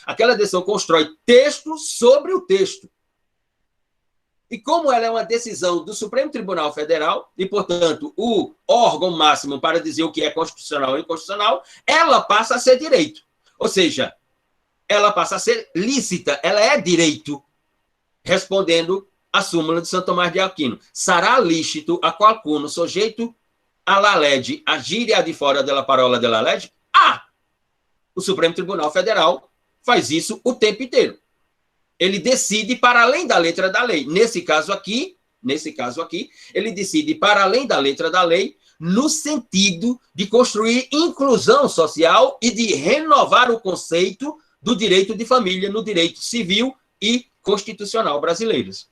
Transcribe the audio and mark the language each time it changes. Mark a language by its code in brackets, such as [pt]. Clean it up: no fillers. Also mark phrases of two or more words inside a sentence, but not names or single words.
[pt] Aquela decisão constrói texto sobre o texto. E como ela é uma decisão do Supremo Tribunal Federal, e, portanto, o órgão máximo para dizer o que é constitucional ou inconstitucional, ela passa a ser direito. Ou seja, ela passa a ser lícita, ela é direito, respondendo a súmula de Santo Tomás de Aquino. [it] Sarà lícito a qualcuno soggeito alla legge agire a di fora della parola della legge? [pt] O Supremo Tribunal Federal faz isso o tempo inteiro. Ele decide para além da letra da lei. Nesse caso aqui, ele decide para além da letra da lei, no sentido de construir inclusão social e de renovar o conceito do direito de família no direito civil e constitucional brasileiros.